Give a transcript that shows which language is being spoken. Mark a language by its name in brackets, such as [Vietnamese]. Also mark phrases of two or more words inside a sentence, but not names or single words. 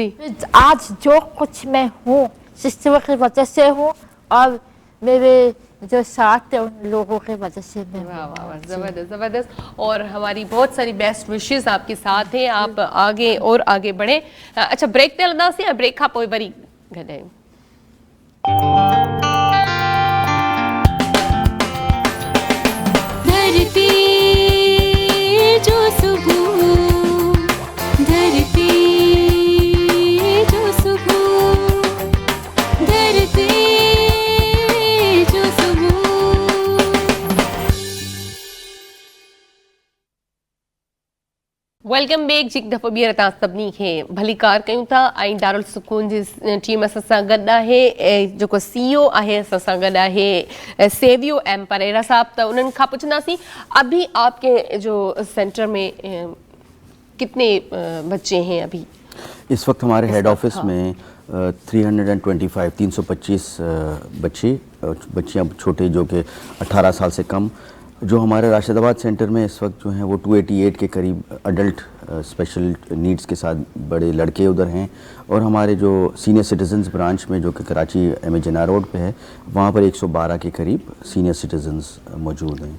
[Urdu] آج جو کچھ میں ہوں سسٹر کی وجہ سے ہوں اور میرے جو ساتھ ہے ان لوگوں کی وجہ سے میں. واہ واہ واہ، زبردست زبردست۔ اور ہماری بہت ساری [English] best wishes [Urdu] آپ کے ساتھ ہیں، آپ آگے اور آگے بڑھیں. [Sindhi] अच्छा, ब्रेक ते हलंदासीं या ब्रेक खां पोइ वरी गॾायूं? धरती जो सुबह, धरती जो सुबह, धरती जो सुबह। [English] welcome back. [Sindhi] जी दफ़ो ॿीहर तव्हां सभिनी खे भली कार कयूं था ऐं दारुल सुकून जी टीम असां सां गॾु आहे, जेको CEO आहे असां सां गॾु आहे सेवियो एम परेरा साहब। त उन्हनि खां पुछंदासीं [Urdu] ابھی آپ کے جو سینٹر میں کتنے بچے ہیں ابھی? اس وقت ہمارے [English] head office [Urdu] میں 325 بچیاں چھوٹے جو کہ 18 سال سے کم. جو ہمارے راشدآباد سینٹر میں اس وقت جو ہیں وہ 288 کے قریب [English] adult special needs [Urdu] کے ساتھ بڑے لڑکے ادھر ہیں، اور ہمارے جو [English] senior citizens [Urdu] برانچ میں جو کہ کراچی ایم جناح روڈ پے ہے وہاں پر 112 کے قریب [English] senior citizens [Urdu] موجود ہیں.